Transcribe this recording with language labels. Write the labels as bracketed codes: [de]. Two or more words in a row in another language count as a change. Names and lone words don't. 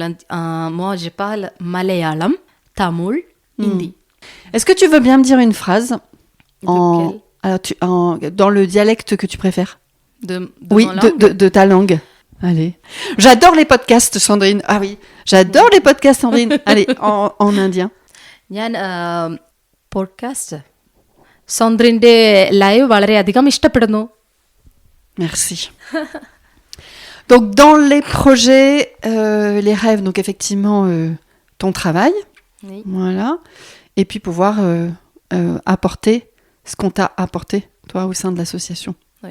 [fr] Donc, moi, je parle malayalam, tamoul, hindi. Est-ce que tu veux bien me dire une phrase De alors, dans le dialecte que tu préfères? De Oui, mon langue. de ta langue. Allez. J'adore les podcasts, Sandrine. Ah oui, j'adore les podcasts, Sandrine. Allez, en indien. [ml] ഞാൻ പോഡ്കാസ്റ്റ് സന്ദ്രിൻ്റെ ലൈവ് വളരെയധികം ഇഷ്ടപ്പെടുന്നു. [fr] Merci. Donc, dans les projets, les rêves, donc effectivement, ton travail, Oui. voilà, et puis pouvoir apporter ce qu'on t'a apporté, toi, au sein de l'association. Oui.